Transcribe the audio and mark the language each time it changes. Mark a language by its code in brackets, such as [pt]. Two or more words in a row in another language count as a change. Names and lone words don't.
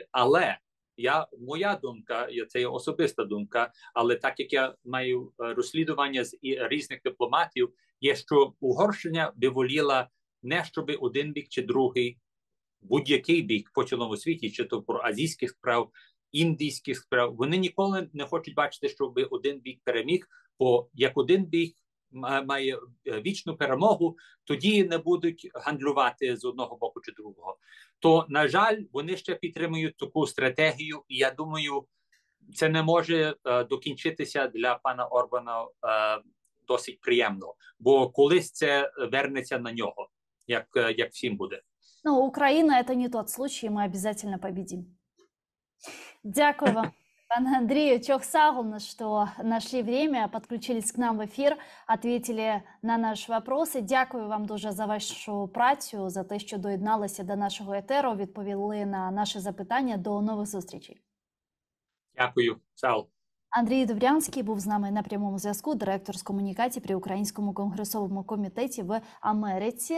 [uk] Але моя думка, це є особиста думка, але так як я маю розслідування з різних дипломатів, є, що Угорщина би воліла не щоб один бік чи другий, будь-який бік по цілому світі, чи то про азійських справ, індійських справ, вони ніколи не хочуть бачити, щоб один бік переміг, бо як один бік має вічну перемогу, тоді не будуть гандлювати з одного боку чи другого. То, на жаль, вони ще підтримують таку стратегію, і я думаю, це не може докінчитися для пана Орбана досить приємно, бо колись це вернеться на нього, як всім буде. Ну, [ru] Украина – это не тот случай, мы обязательно победим. [uk] Дякую вам, пане Андрію Чохсагулна, [ru] что нашли время, подключились к нам в эфир, ответили на наші вопроси. [uk] Дякую вам дуже за вашу працю, за те, що доєдналися до нашого етеру, відповіли на наші запитання. До нових зустрічей. Дякую. Сал. Андрій Добрянський був з нами на прямому зв'язку, директор з комунікації при Українському конгресовому комітеті в Америці.